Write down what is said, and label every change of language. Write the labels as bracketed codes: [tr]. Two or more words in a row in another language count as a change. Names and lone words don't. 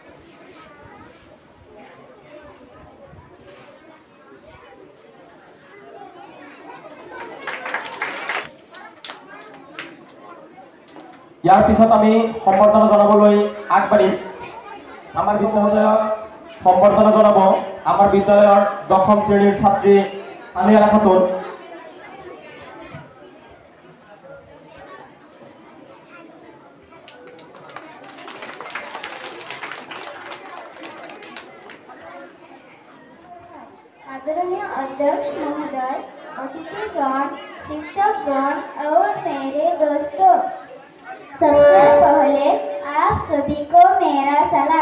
[as] ইয়াৰ পিছত আমি সম্বৰ্ধনা জনাবলৈ আগবাঢ়িম আমাৰ বিদ্যালয়ক সম্বৰ্ধনা জনাব আমাৰ বিদ্যালয়ৰ 10ম শ্ৰেণীৰ ছাত্ৰী আনিয়াৰা খাতুন। [hi] आदरणीय अध्यक्ष महोदय, अतिथिगण, शिक्षकगण और मेरे दोस्तों, सबसे पहले आप सभी को मेरा सलाम।